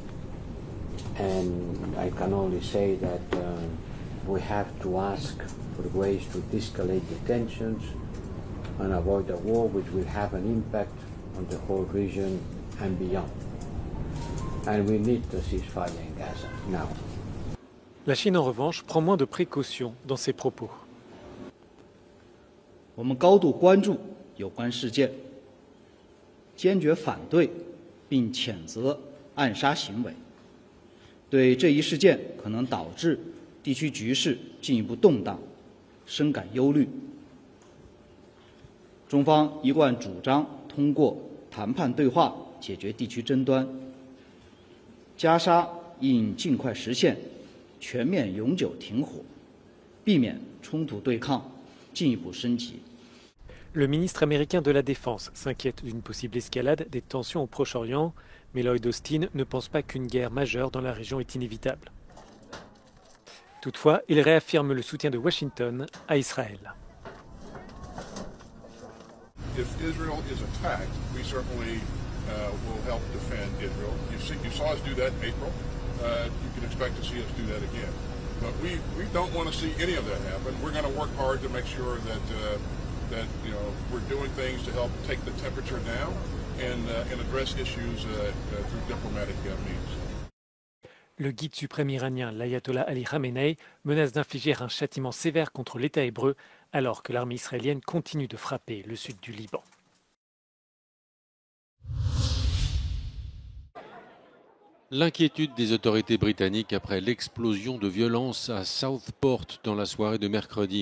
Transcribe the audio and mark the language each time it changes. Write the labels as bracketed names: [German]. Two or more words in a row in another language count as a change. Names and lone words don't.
[English] And I can only say that we have to ask for ways to de-escalate the tensions and avoid a war which will have an impact on the whole region and beyond. And we need a ceasefire in Gaza now. [French] La Chine, en revanche, prend moins de précautions dans ses propos. [Chinese] 我们高度关注有关事件，坚决反对并谴责暗杀行为。对这一事件可能导致地区局势进一步动荡，深感忧虑。中方一贯主张通过谈判对话解决地区争端，加沙应尽快实现全面永久停火，避免冲突对抗进一步升级。 [French] Le ministre américain de la Défense s'inquiète d'une possible escalade des tensions au Proche-Orient, mais Lloyd Austin ne pense pas qu'une guerre majeure dans la région est inévitable. Toutefois, il réaffirme le soutien de Washington à Israël. [English] If Israel is attacked, we certainly will help defend Israel. You saw us do that in April. You can expect to see us do that again. But we don't want to see any of that happen. We're going to work hard to make sure that we're doing things to help take the temperature down and address issues through diplomatic means. [French] Le guide suprême iranien, l'ayatollah Ali Khamenei, menace d'infliger un châtiment sévère contre l'État hébreu alors que l'armée israélienne continue de frapper le sud du Liban. L'inquiétude des autorités britanniques après l'explosion de violence à Southport dans la soirée de mercredi.